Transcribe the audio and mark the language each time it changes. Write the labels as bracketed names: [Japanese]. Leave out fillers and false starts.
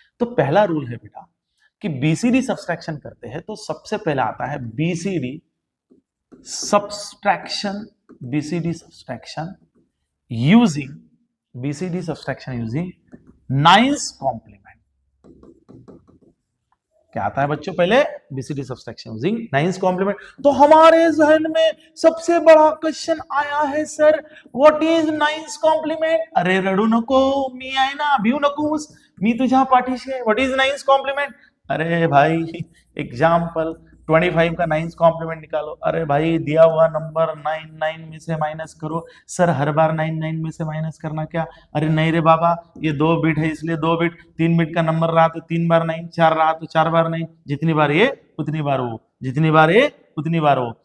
[Hindi] तो पहला रूल है बेटा कि बीसीडी सब्सट्रैक्शन करते हैं तो सबसे पहले आता है BCD subtraction, BCD subtraction using, BCD subtraction using nines complement. क्या आता है बच्चों, पहले BCD subtraction using nines complement. तो हमारे जहन में सबसे बड़ा क्वेश्चन आया है, [English] Sir what is nines complement? [Marathi] अरे रडू नको, मी आहे ना, भिऊ नकोस, मी तुझ्या पाठीशी आहे। [English] What is nine's complement? [Hindi] अरे भाई एग्जाम्पल 25 का नाइन्स कॉम्प्लीमेंट निकालो। अरे भाई दिया हुआ नंबर 9 में से माइनस करो। सर हर बार 9 में से माइनस करना क्या? अरे नहीं रे बाबा, ये 2 बिट है इसलिए 2 बिट, 3 बिट का नंबर रहा तो 3 बार 9, 4 रहा तो 4 बार 9, जितनी बार ये उतनी बार वो, जितनी बार ये उतनी बार वो।